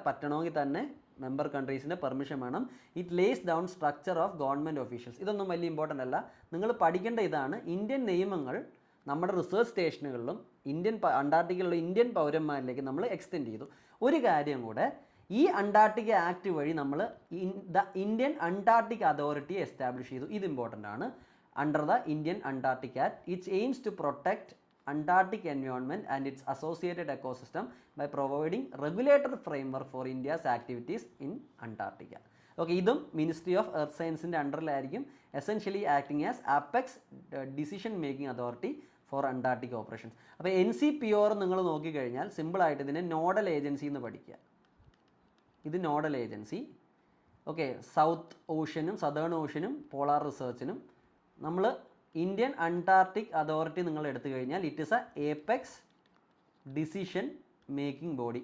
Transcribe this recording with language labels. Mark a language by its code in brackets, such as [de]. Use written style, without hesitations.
[ml] പറ്റണമെങ്കിൽ തന്നെ member കൺട്രീസിൻ്റെ permission വേണം. [en] It lays down structure of government officials. [ml] ഇതൊന്നും വലിയ ഇമ്പോർട്ടൻ്റ് അല്ല. നിങ്ങൾ പഠിക്കേണ്ട ഇതാണ്, ഇന്ത്യൻ നിയമങ്ങൾ നമ്മുടെ റിസർച്ച് സ്റ്റേഷനുകളിലും അന്റാർട്ടിക്കയിലുള്ള ഇന്ത്യൻ പൗരന്മാരിലേക്ക് നമ്മൾ എക്സ്റ്റെൻഡ് ചെയ്തു. ഒരു കാര്യം കൂടെ, ഈ അന്റാർട്ടിക്ക ആക്ട് വഴി നമ്മൾ the Indian Antarctic authority establish ചെയ്തു. ഇത് ഇമ്പോർട്ടൻ്റ് ആണ്. [en] Under the Indian Antarctic Act, it aims to protect Antarctic environment and its associated ecosystem by providing regulatory framework for India's activities in Antarctica. Okay, [ml] ഇതും ministry of earth സയൻസിൻ്റെ അണ്ടറിലായിരിക്കും. [en] Essentially acting as apex decision making authority for Antarctic operations. [ml] അപ്പോൾ NCPOR നിങ്ങൾ നോക്കിക്കഴിഞ്ഞാൽ സിമ്പിളായിട്ട് ഇതിനെ nodal agency എന്ന് പഠിക്കുക. ഇത് nodal agency. Okay, south ഓഷ്യനും southern ഓഷ്യനും polar റിസർച്ചിനും നമ്മൾ ഇന്ത്യൻ അന്റാർട്ടിക് അതോറിറ്റി നിങ്ങൾ എടുത്തു കഴിഞ്ഞാൽ [en] It is a apex decision making body.